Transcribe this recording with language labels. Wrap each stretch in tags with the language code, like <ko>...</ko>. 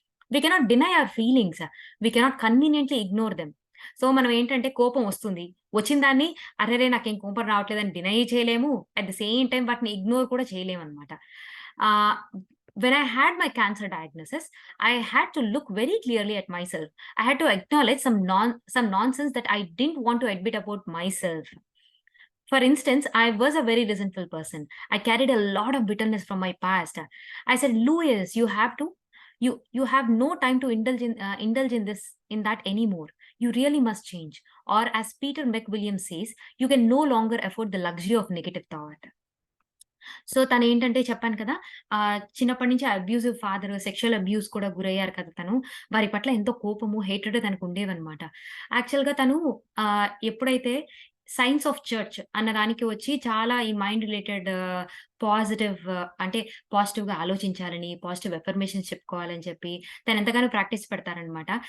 <en>We cannot deny our feelings. We cannot conveniently ignore them.</en> <te>So, మనం ఏంటంటే కోపం వస్తుంది. వచ్చిన దాన్ని అరెరే! నాకేం కోపం రావట్లేదని డినై చేయలేము.</te> <en>at the same time</en> <te>వాటిని ఇగ్నోర్ కూడా చేయలేమనమాట.</te> <en>Ah, when I had my cancer diagnosis, I had to look very clearly at myself. I had to acknowledge some nonsense that I didn't want to admit about myself. For instance, I was a very resentful person. I carried a lot of bitterness from my past. I said, "Louis, you have no time to indulge in that anymore. You really must change." Or as Peter McWilliams says, "You can no longer afford the luxury of negative thought."</en> <te>So, తనేంటంటే చెప్పాను కదా! చిన్నప్పటి నుంచి abusive father, sexual abuse కూడా గురయ్యారు కదా తను. వారి పట్ల ఎంతో కోపము, హేట్రెడ్ తనకుండేవన్నమాట. యాక్చువల్‌గా తను ఎప్పుడైతే సైన్స్ ఆఫ్ చర్చ్ అన్న దానికి వచ్చి చాలా ఈ మైండ్ రిలేటెడ్ పాజిటివ్ అంటే పాజిటివ్‌గా ఆలోచించాలని, పాజిటివ్ అఫర్మేషన్స్ చెప్పుకోవాలని చెప్పి తనెంతగానో ప్రాక్టీస్ పెడతారనమాట.</te>